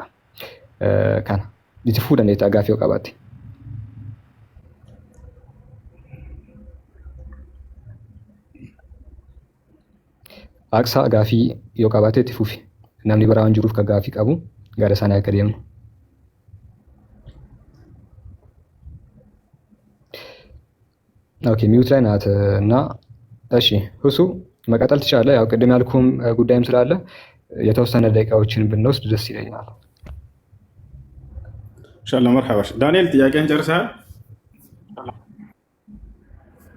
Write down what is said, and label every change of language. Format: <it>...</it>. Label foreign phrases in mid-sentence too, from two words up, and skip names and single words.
<om>Kana itti fufuu dandeetta gaaffii yoo qabaatte. Aksa gaaffii yoo qabaatte itti fufi. Namni biraan jiruuf ka gaaffii qabu gara sana akka deemnu.</om> <am>ኦኬ ሚውት ላይ ናት እና እሺ ሁሱ መቀጠል ትችላለህ። ያው ቅድም ያልኩም ጉዳይም ስላለ የተወሰነ ደቂቃዎችን ብንወስድ ደስ ይለኛል። ኢንሻአላህ መርሐባ። ዳንኤል ጥያቄን ጨርሰሃል?</am>